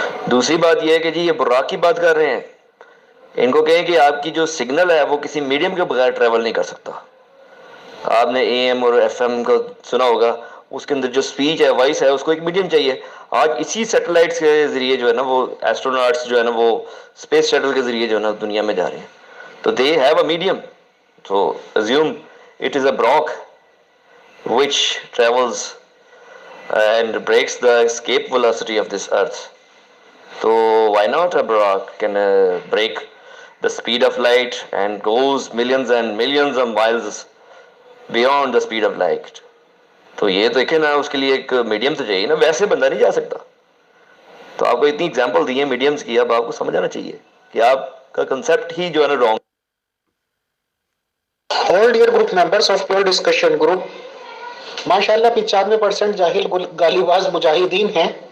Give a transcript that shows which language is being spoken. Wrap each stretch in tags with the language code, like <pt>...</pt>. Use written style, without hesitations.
<ur>دوسری بات یہ ہے کہ جی یہ براق کی بات کر رہے ہیں. ان کو کہیں کہ آپ کی جو سگنل ہے وہ کسی میڈیم کے بغیر ٹریول نہیں کر سکتا. آپ نے اے ایم اور ایف ایم کو سنا ہوگا، اس کے اندر جو سپیچ ہے وائس ہے اس کو ایک میڈیم چاہیے. آج اسی سیٹلائٹس کے ذریعے جو ہے نا وہ ایسٹروناٹس جو ہے نا وہ اسپیس شٹل کے ذریعے جو ہے نا دنیا میں جا رہے ہیں.</ur> <en>تو they have a medium. So assume it is a Brock which travels and breaks the escape velocity of this earth. So why not a Brock can break the speed of light and goes millions and millions of miles beyond the speed of light.</en> <ur>تو یہ تو دیکھیں نا اس کے لیے ایک medium تو چاہیے نا، ویسے بندہ نہیں جا سکتا. تو آپ کو اتنی اگزامپل دی ہیں میڈیمز کی، اب آپ کو سمجھ آنا چاہیے کہ آپ کا کنسیپٹ ہی جو ہے نا wrong.</ur> <en>All dear group members of pure discussion group,</en> <ur>ماشاءاللہ 95% جاہل گالی باز مجاہدین ہیں.</ur>